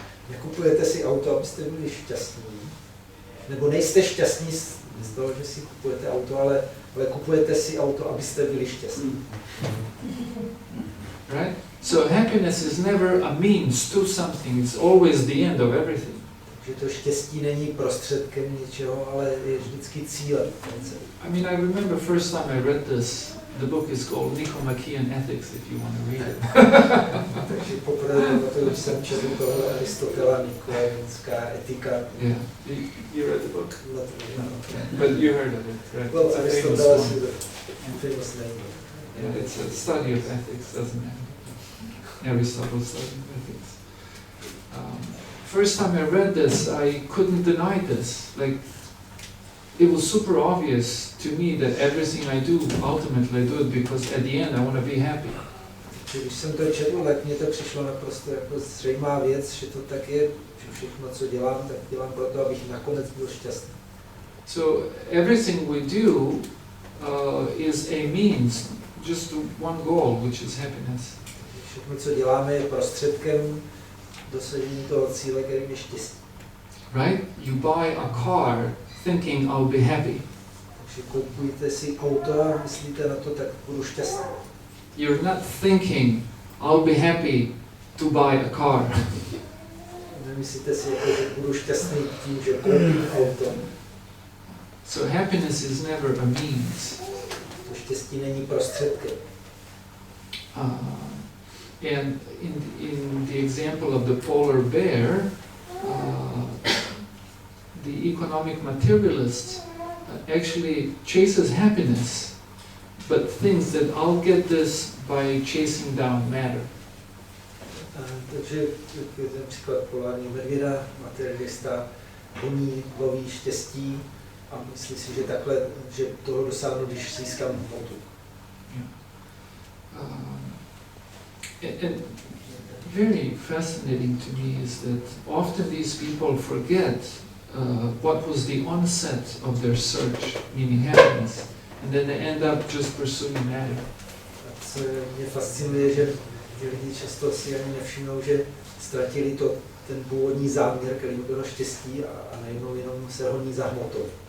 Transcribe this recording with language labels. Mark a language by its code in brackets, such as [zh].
[cs] Nekupujete si auto, abyste byli šťastní. Nebo nejste šťastní z toho, že si kupujete auto, ale kupujete si auto, abyste byli šťastní. [en] Right? So happiness is never a means to something, it's always the end of everything. [cs] Takže to štěstí není prostředkem něčeho, ale je vždycky cílem. [en] I mean, I remember first time I read this, the book is called Nicomachean Ethics, if you want to read it. [cs] Takže poprvé když jsem četl toho Aristotela, Nicomacheanská etika. [en] Yeah, you read the book? No, but you heard of it, right? Well, It's a famous Aristotle one. is a famous name. Yeah, it's a study of ethics, doesn't it? Aristotle's study of ethics. First time I read this, I couldn't deny this. Like, it was super obvious to me that everything I do, ultimately I do it because at the end I want to be happy. [cs] Když jsem to četl, tak mně to přišlo naprosto jako zřejmá věc, že to tak je, že všechno, co dělám, tak dělám proto, abych nakonec byl šťastný. [en] So everything we do is a means, just to one goal, which is happiness. [cs] Všechno, co děláme, je prostředkem dosažení toho cíle, kterým je štěstí. [en] Right? You buy a car thinking I'll be happy. [cs] Takže kupujete si auto a myslíte na to, tak budu šťastný. [en] You're not thinking I'll be happy to buy a car. [cs] Nemyslíte si, jako, že budu šťastný tím, že koupím auto. [en] So happiness is never a means. [cs] To štěstí není prostředkem. [en] And in the example of the polar bear, the economic materialist actually chases happiness, but thinks that I'll get this by chasing down matter. [cs] Takže ten příklad polárního medvěda, materialista, loví štěstí A myslí si, že takhle, že toho dosáhnu, když získám hmotu. [en] And very fascinating to me is that often these people forget what was the onset of their search, meaning happiness, and then they end up just pursuing that. [cs] Co mě fascinuje, že lidi často si ani nevšimnou, že ztratili ten původní záměr, který bylo štěstí a najednou jenom se honí za hmotou.